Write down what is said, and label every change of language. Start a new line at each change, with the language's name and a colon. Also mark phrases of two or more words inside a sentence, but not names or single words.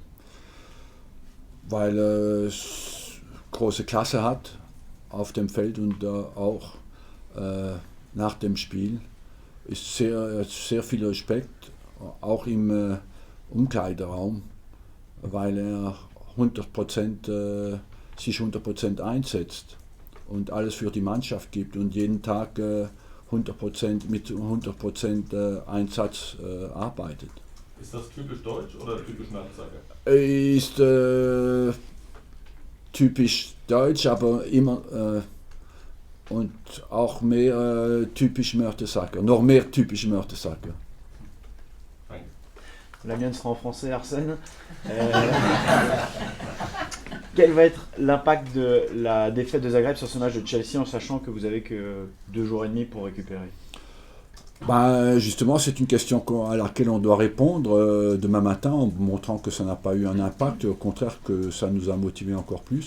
German: Weil er große Klasse hat auf dem Feld und auch nach dem Spiel ist sehr viel Respekt, auch im Umkleideraum, weil er 100% sich 100% einsetzt und alles für die Mannschaft gibt und jeden Tag 100% mit 100% Einsatz arbeitet. Ist das typisch deutsch oder typisch Mertesacker? Ist typisch deutsch, aber immer und auch mehr typisch Mertesacker, noch mehr typisch Mertesacker.
French: La mienne sera en français, Arsène. Quel va être l'impact de la défaite de Zagreb sur ce match de Chelsea en sachant que vous avez que 2 jours et demi pour récupérer? Justement, c'est une question à laquelle on doit répondre demain matin en montrant que ça n'a pas eu un impact, au contraire que ça nous a motivés encore plus.